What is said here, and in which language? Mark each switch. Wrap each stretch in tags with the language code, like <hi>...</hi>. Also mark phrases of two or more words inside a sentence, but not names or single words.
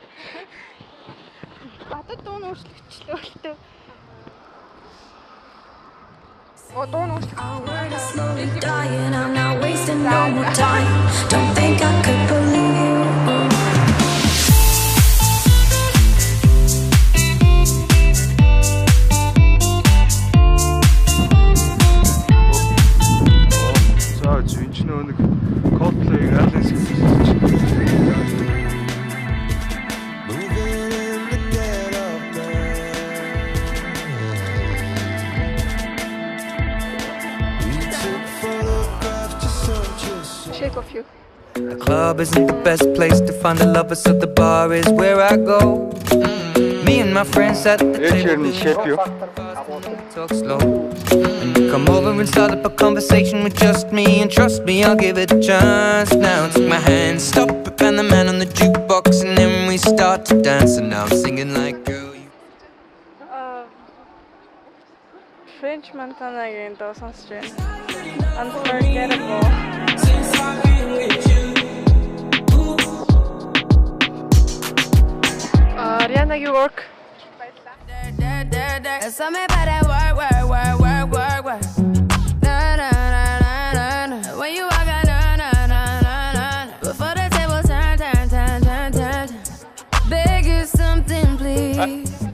<mn>Бадад дуу нь өөрчлөгчлөө л тээ. Дуу нь өөрчлөгчлөө.</mn> <en>Dying, I'm not wasting no more time. Don't think I could believe you.</en> <mn>Coldplay-ийн Alice гэж Shape of you.</mn> <en>The club isn't the best place to find the lovers, so the bar is where I go. Me and my friends at the table. Shape you. Talk slow. And you come over and start up a conversation with just me. And trust me, I'll give it a chance. Now take my hand, stop it, and the man on the jukebox, and then we we start to dance, and now I'm singing like girl.</en> <mn>French Montana-гийн дуу сонсож байна. Unforgettable. Rihanna-гийн Work.</mn> <en>Something about that work. Na na na na na. When you walk out, na. Before the table turn. Beg you something, please.</en>